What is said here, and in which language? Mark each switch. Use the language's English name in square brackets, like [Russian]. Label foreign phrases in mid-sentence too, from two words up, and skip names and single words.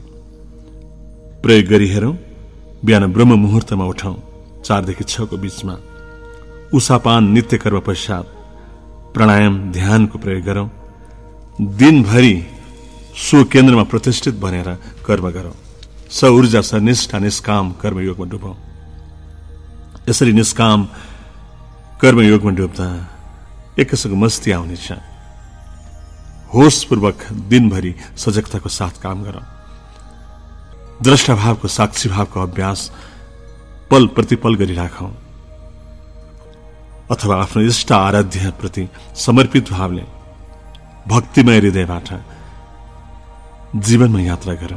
[Nepali] प्रयोग गरी हेरौं। बिहान ब्रह्म मुहूर्तमा उठौं, 4 देखि 6 को बीचमा। उषापान नित्य कर्म पश्चात प्राणायाम ध्यानको प्रयोग गरौं। दिनभरि सो केन्द्रमा प्रतिष्ठित बनेर कर्म गरौं। स ऊर्जा स निष्ठा निष्काम कर्मयोगमा डुबौं। यसरी निष्काम कर्मयोगमा डुब्दा एक किसिमको मस्ती आउनेछ। होशपूर्वक दिनभरि सजगताको साथ काम गरौं। द्रष्टाभावको साक्षी भावको अभ्यास पल प्रतिपल गरिराखौं, अथवा आफ्नो इष्ट आराध्य प्रति समर्पित भावले भक्तिमय हृदयबाट जीवनमा यात्रा गरौं।